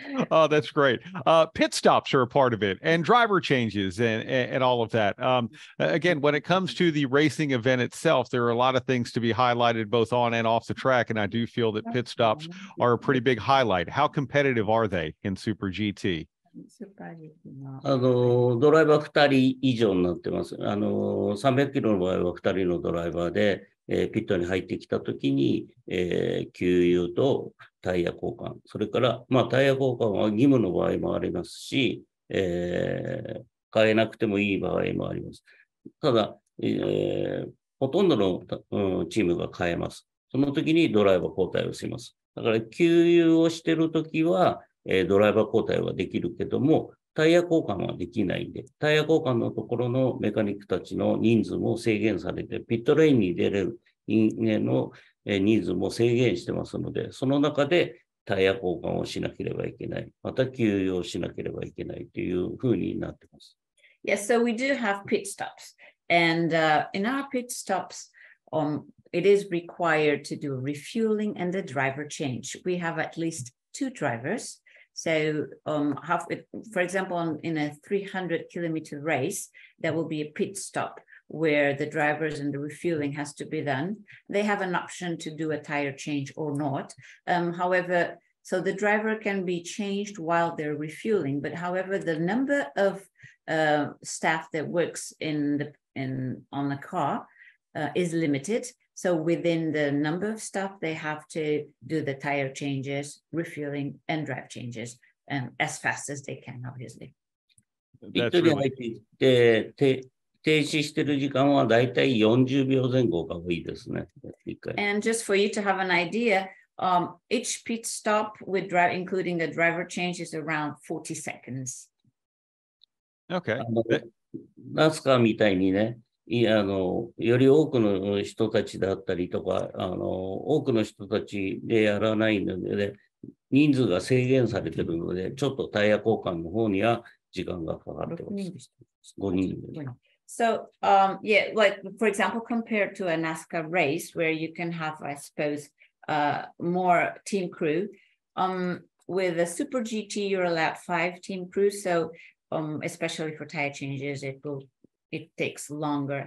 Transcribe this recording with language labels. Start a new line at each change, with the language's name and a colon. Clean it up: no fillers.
English: Oh, that's great. Pit stops are a part of it, and driver changes and all of that. Again, when it comes to the racing event itself, there are a lot of things to be highlighted both on and off the track, and I do feel that pit stops are a pretty big highlight. How competitive are they in Super GT?
Japanese: ドライバー2人以上になってます。 300キロの場合は2人のドライバーで、ピットに入ってきたときに、給油とタイヤ交換。それから、タイヤ交換は義務の場合もありますし、変えなくてもいい場合もあります。ただ、ほとんどの、チームが変えます。その時にドライバー交代をします。だから、給油をしているときは、ドライバー交代はできるけども、タイヤ交換はできないんで、タイヤ交換のところのメカニックたちの人数も制限されて、ピットレインに出れる人間の人数も制限してますので、その中でタイヤ交換をしなければいけない。また給油をしなければいけないというふうになってます。
English: Yes, so we do have pit stops. And in our pit stops, it is required to do refueling and the driver change. We have at least 2 drivers. So for example, in a 300-kilometer race, there will be a pit stop where the drivers and the refueling has to be done. They have an option to do a tire change or not. However, so the driver can be changed while they're refueling, but however, the number of staff that works on the car is limited. So within the number of staff, they have to do the tire changes, refueling, and drive changes as fast as they can, obviously.
Japanese: ピットに入っていって停止している時間はだいたい40秒前後が多いですね。
English: And just for you to have an idea, each pit stop with including a driver change is around 40 seconds. Okay.
Japanese: ナスカーみたいにね、より多くの人たちだったりとか、多くの人たちでやらないので、ね、人数が制限されているので、ちょっとタイヤ交換の方には時間がかかってます。 5人。
English: So, yeah, like, for example, compared to a NASCAR race where you can have, I suppose, more team crew, with a Super GT, you're allowed 5 team crews. So, especially for tire changes, it takes longer.